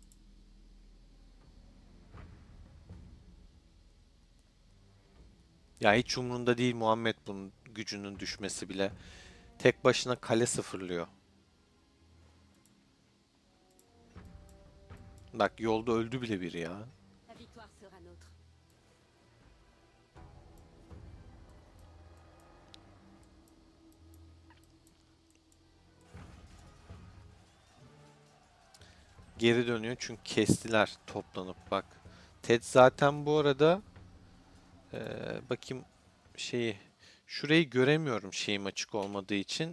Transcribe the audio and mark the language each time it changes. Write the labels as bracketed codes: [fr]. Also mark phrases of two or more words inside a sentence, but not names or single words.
[tr] Ya hiç umurunda değil Muhammed bunun gücünün düşmesi bile. Tek başına kale sıfırlıyor. Bak yolda öldü bile biri ya. [fr] La victoire sera nôtre. [tr] Geri dönüyor çünkü kestiler toplanıp bak. Ted zaten bu arada bakayım şeyi şurayı göremiyorum şeyim açık olmadığı için.